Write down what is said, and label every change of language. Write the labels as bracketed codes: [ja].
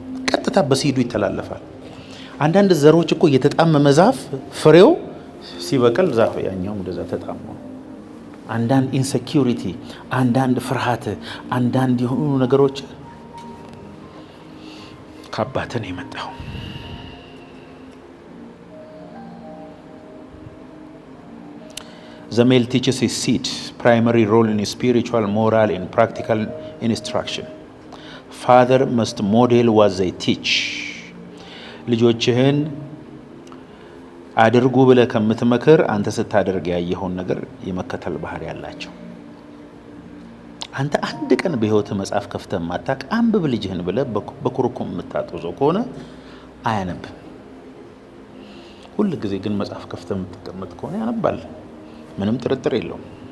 [am] ቀጥታ በሲዱ ይተላለፋል። አንዳንድ ዘሮች እኮ የተጣመመ ዛፍ ፍሬው ሲበቅል ዛፍ ያኛው እንደዛ ተጣመመ። አንዳንድ ኢንሴኪዩሪቲ፣ አንዳንድ ፍርሃት፣ አንዳንድ የሆኑ ነገሮች ከአባትን የመጣው። [en] The male teaches his seed primary role in spiritual, moral and practical instruction. Father must model what they teach. [am] ልጆችህን አድርጉ ብለህ ከምትመክር አንተ ስታደርግ ያየኸውን ነገር የመከተል ባህሪ ያላቸው። አንተ አንድ ቀን በህይወት መጽሐፍ ከፍተህ ማታቅ አንብብ ልጅህን ብለህ በኩርኩም የምታጥዘው ከሆነ አያነብም። ሁሉ ጊዜ ግን መጽሐፍ ከፍተህ የምትቀመጥ ከሆነ ያነባል። ምንም ጥርጥር የለውም።